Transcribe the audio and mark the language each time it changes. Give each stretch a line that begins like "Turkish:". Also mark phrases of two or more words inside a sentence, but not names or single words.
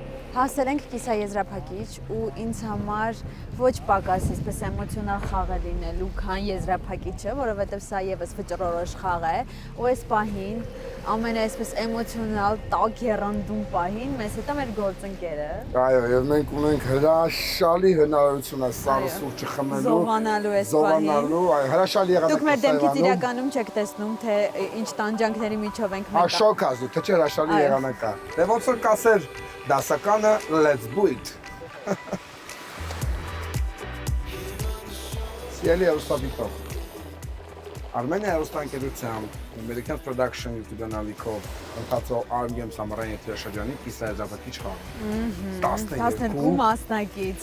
Armenian: Հասել ենք կիսաեզրափակիչ ու ինձ համար ոչ պակաս այսպես էմոցիոնալ խաղ է լինելու, քան եզրափակիչը, որովհետև սա եւս վճռորոշ խաղ է, ու այս պահին ամենաայսպես էմոցիոնալ տաք երանդում պահին մեզ հետ է մեր գործընկերը։ Այո, եւ մենք ունենք հրաշալի հնարավորություն այս սարը սուրճը խմելու, զովանալու այս պահին։ այո, հրաշալի եղանակ։ Դուք մեր դեմքից իրականում չեք տեսնում, թե ինչ տանջանքների միջով ենք մենք։ Շոկ ազու, թե չէ հրաշալի եղանակ է։ Դե ոնց որ կասեր դասականը
English: let's do it։
Armenian: Սիրելի հեռուստադիտող, Armenia հեռուստաընկերության American Production YouTube կանալիքով ընթացող Arm Games ամառային եթերաշրջանի կիսաեզրափակիչ խաղը։ 12 մասնակից։